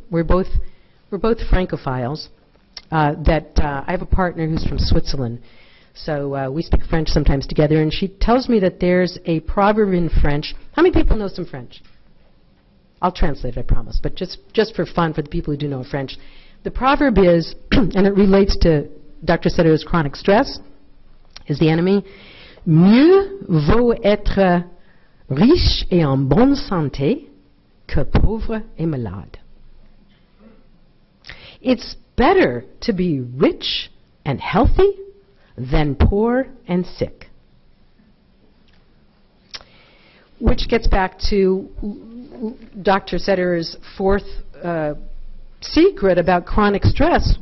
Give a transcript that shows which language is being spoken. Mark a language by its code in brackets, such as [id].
[en] We're both Francophiles. I have a partner who's from Switzerland, so we speak French sometimes together, and she tells me that there's a proverb in French. How many people know some French? I'll translate it, I promise, but just for fun, for the people who do know French. The proverb is, and it relates to Dr. Sederer's chronic stress, is the enemy, [fr] mieux vaut être riche et en bonne santé que pauvre et malade. [en] It's better to be rich and healthy than poor and sick. Which gets back to Dr. Sederer's fourth secret about chronic stress.